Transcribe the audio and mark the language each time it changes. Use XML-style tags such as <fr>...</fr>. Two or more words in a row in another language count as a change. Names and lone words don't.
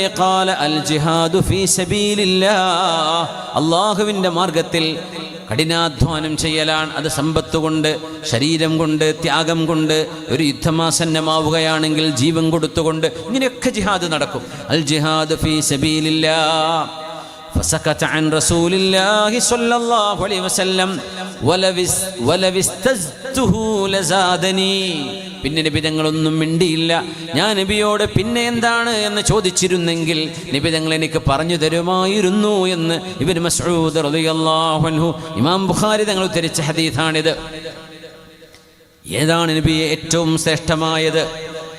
<ar>قال الجهاد في سبيل الله,</ar> <ml>അല്ലാഹുവിൻ്റെ മാർഗത്തിൽ കഠിനാധ്വാനം ചെയ്യലാണ്. അത് സമ്പത്ത് കൊണ്ട്, ശരീരം കൊണ്ട്, ത്യാഗം കൊണ്ട്, ഒരു യുദ്ധമാസന്നമാവുകയാണെങ്കിൽ ജീവൻ കൊടുത്തുകൊണ്ട്, ഇങ്ങനെയൊക്കെ ജിഹാദ് നടക്കും.</ml> <ar>الجهاد في سبيل الله. فسكت عن رسول الله صلى الله عليه وسلم ولو استزدته لزادني.</ar> <ml>പിന്നെ നബി തങ്ങളൊന്നും മിണ്ടിയില്ല. ഞാൻ നബിയോട് പിന്നെ എന്താണ് എന്ന് ചോദിച്ചിരുന്നെങ്കിൽ നബി തങ്ങൾ എനിക്ക് പറഞ്ഞു തരുമായിരുന്നു എന്ന് ഇബ്നു മസ്ഊദ്</ml> <ar>رضي الله عنه,</ar> <ml>ഇമാം ബുഖാരി തങ്ങൾ ഉദ്ധരിച്ച ഹദീസാണിത്. ഏതാണ് നബിയെ ഏറ്റവും ശ്രേഷ്ഠമായത്?</ml>